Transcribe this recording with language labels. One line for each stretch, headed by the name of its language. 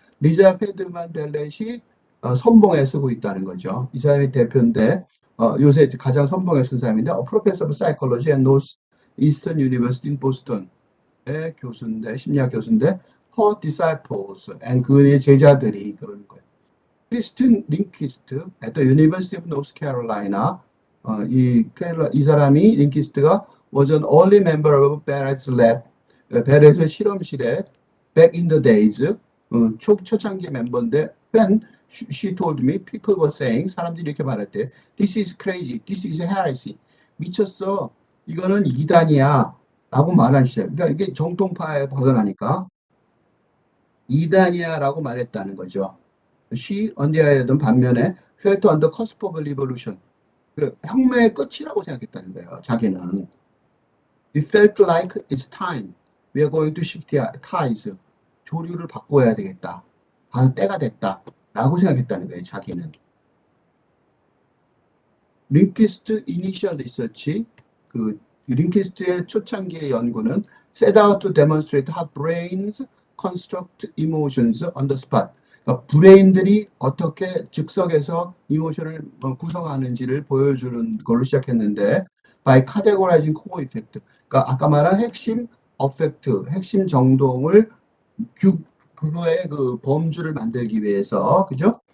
Korean: 리자 펠드만 베렛이 선봉에 서고 있다는 거죠. 이 사람이 대표인데 요새 가장 선봉에 쓴 사람인데
English: Professor of Psychology at Northeastern University in Boston
Korean: 의 교수인데 심리학 교수인데
English: Her disciples and
Korean: 그의 제자들이 그런 거예요.
English: 크리스틴 링키스트 at the University of North Carolina.
Korean: 이 사람이 링키스트가
English: was an early member of Barrett's lab.
Korean: 베렛의 실험실에
English: back in the days
Korean: 초창기 멤버인데
English: when She told me, people were saying,
Korean: 사람들이 이렇게 말할 때,
English: this is crazy, this is heresy.
Korean: 미쳤어. 이거는 이단이야. 라고 말하는 시절. 그러니까 이게 정통파에 벗어나니까 이단이야 라고 말했다는 거죠.
English: She, on the other hand,
Korean: 반면에
English: felt on the cusp of a revolution.
Korean: 그 혁명의 끝이라고 생각했다는 거예요. 자기는.
English: It felt like it's time. We are going to shift tides.
Korean: 조류를 바꿔야 되겠다. 때가 됐다. 라고 생각했다는 거예요. 자기는. 링키스트 이니셜 리서치, 그 링키스트의 초창기의 연구는
English: set out to demonstrate how brains construct emotions on the spot.
Korean: 그러니까 브레인들이 어떻게 즉석에서 이모션을 구성하는지를 보여주는 걸로 시작했는데
English: by categorizing core effect.
Korean: 그러니까 아까 말한 핵심 어펙트, 핵심 정동을 그거의 그 범주를 만들기 위해서, 그죠?